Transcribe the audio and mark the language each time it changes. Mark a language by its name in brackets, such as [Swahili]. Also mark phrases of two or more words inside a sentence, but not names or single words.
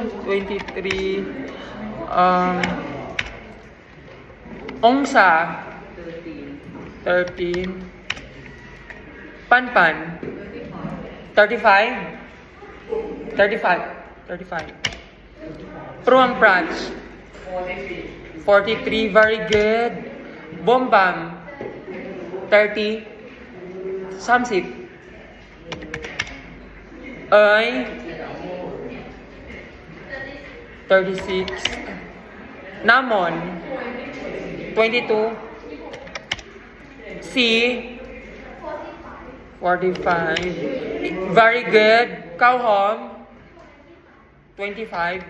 [English] 23. Ongsa. 13. Panpan. 35. 35. Pruamprach. 43. Very good. Bombam. 30. Samsip. Ay. 36. Namon. 22. C. 45. Very good. Kauhom. 25.